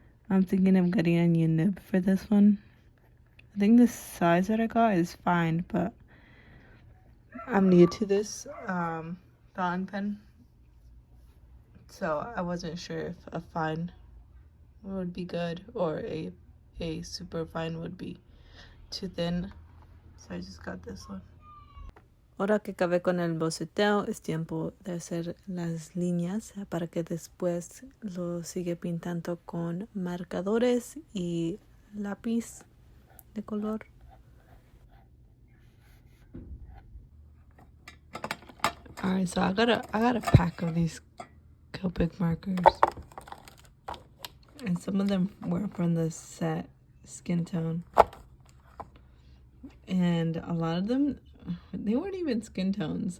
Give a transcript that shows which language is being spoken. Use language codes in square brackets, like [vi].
[en] I'm thinking of getting a new nib for this one. I think the size that I got is fine, but I'm new to this fountain pen, so I wasn't sure if a fine would be good or a super fine would be too thin, so I just got this one. [es] Ahora que acabé con el boceteo, es tiempo de hacer las líneas para que después lo sigue pintando con marcadores y lápiz de color. [en] Alright, so I got a pack of these Copic markers, and some of them were from the set skin tone, and a lot of them, they weren't even skin tones.